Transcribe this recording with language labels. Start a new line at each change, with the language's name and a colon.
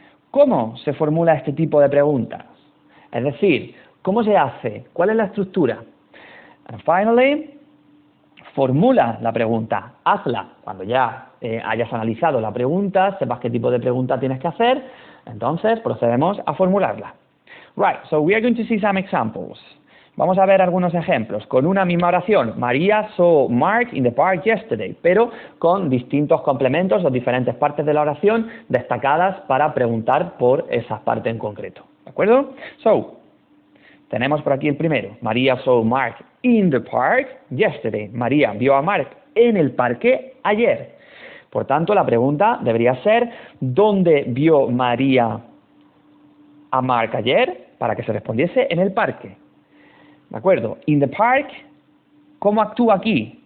Spanish: ¿Cómo se formula este tipo de preguntas? Es decir, ¿cómo se hace? ¿Cuál es la estructura?
English: And finally,
Spanish: formula la pregunta, hazla. Cuando ya hayas analizado la pregunta, sepas qué tipo de pregunta tienes que hacer, entonces procedemos a formularla.
English: Right, so we are going to see some examples.
Spanish: Vamos a ver algunos ejemplos con una misma oración.
English: María saw Mark in the park yesterday,
Spanish: pero con distintos complementos o diferentes partes de la oración destacadas para preguntar por esa parte en concreto. ¿De acuerdo? So, tenemos por aquí el primero.
English: María saw Mark in the park yesterday.
Spanish: María vio a Mark en el parque ayer. Por tanto, la pregunta debería ser, ¿dónde vio María a Mark ayer? Para que se respondiese en el parque. ¿De acuerdo?
English: In the park,
Spanish: ¿cómo actúa aquí?